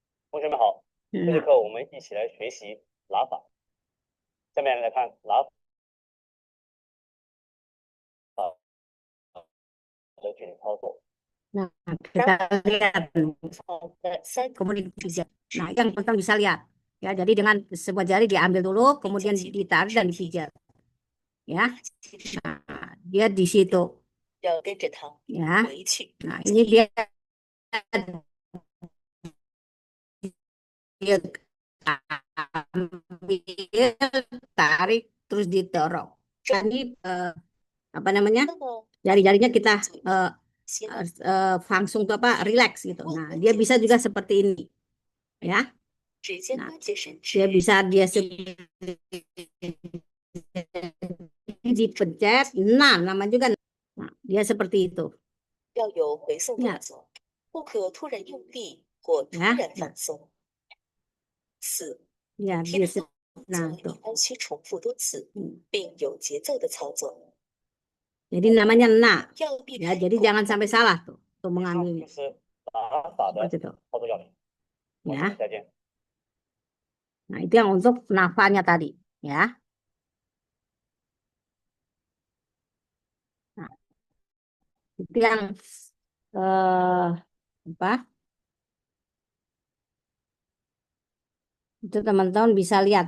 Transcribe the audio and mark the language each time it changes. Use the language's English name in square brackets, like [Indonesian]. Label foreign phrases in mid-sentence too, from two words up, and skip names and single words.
[Chinese] 同学们好，这节 [Indonesian] Nah, [Chinese] 课我们一起来学习拿法。下面来看拿法的具体操作。 [Indonesian] nah, kita lihat nih, [Chinese] 好的，三 [Indonesian] kemudian dipijat. Nah, yang teman-teman bisa lihat. Ya, jadi dengan sebuah jari diambil dulu, kemudian ditarik dan dipijat. Ya, nah, dia di situ. [Chinese] 要跟着它 [Indonesian] Ya, [Chinese] 回去。 [Indonesian] nah ini dia ambil, tarik, terus didorong. Ini apa namanya? [Chinese] 那么 [Indonesian] Jari-jarinya kita [Chinese] 先 [Indonesian] langsung tuh apa? Relax gitu. Nah, dia bisa juga seperti ini. Ya, [Chinese] 指尖 [Indonesian] Nah, [Chinese] 关节伸直， [Indonesian] dia bisa dipencet. Nah, nama juga. Nah, dia seperti itu. [Chinese] 要有回送动 [Indonesian] Ya, [Chinese] 作，不可突然用力或突 [Indonesian] Ya. [Chinese] 然放松。四， [Indonesian] ya [Chinese] 贴 [Indonesian] dia [Chinese] 的动 [Indonesian] nah [Chinese] 作 [Indonesian] tuh. [Chinese] 一般需重复多次， Hmm. 并有节奏的操作， [Indonesian] Jadi namanya nah. [Chinese] 要避 [Indonesian] Ya, [Chinese] 开 [Indonesian] jadi [Chinese] 过 [Indonesian] jangan sampai salah tuh [Chinese] 以上 [Indonesian] untuk mengambilnya. [Chinese] 就是拿法的 [Indonesian] Seperti itu. [Chinese] 操作要领。同学 [Indonesian] Ya. [Chinese] 们再见。 [Indonesian] Nah, itu yang untuk nafanya tadi, ya. Nah, itu yang apa? Itu teman-teman bisa lihat.